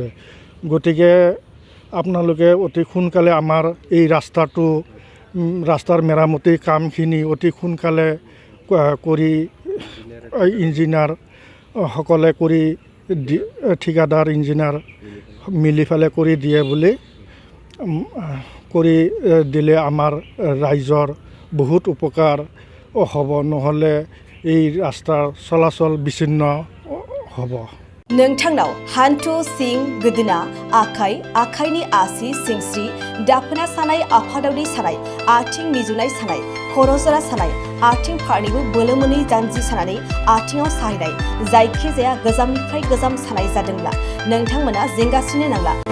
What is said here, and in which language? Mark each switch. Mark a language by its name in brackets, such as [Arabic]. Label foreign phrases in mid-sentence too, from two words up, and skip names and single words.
[Assamese] গতিকে আপোনালোকে অতি সোনকালে আমাৰ এই ৰাস্তাৰ মেৰামতিৰ কামখিনি অতি সোনকালে কৰি ইঞ্জিনিয়াৰ সকলে কৰি ঠিকাদাৰ ইঞ্জিনিয়াৰ মিলি পেলাই কৰি দিয়ে বুলি কৰি দিলে আমাৰ ৰাইজৰ বহুত উপকাৰ হ'ব, নহ'লে এই ৰাস্তাৰ চলাচল বিচ্ছিন্ন হ'ব। [Bodo] नोंथांनाव हान्थु सिं गोदोना आखाइनि आसि सिंस्रि दाफोना सानाय आफादावनि सानाय आथिं मिजुनाय सानाय खर' जरा सानाय आथिं फारनैबो बोलो मोनै जानजि सानानै आथिङाव साहैनाय जायखिजाया गोजामनिफ्राय गोजाम सानाय जादोंब्ला नोंथांमोना जिंगासिनो नांला।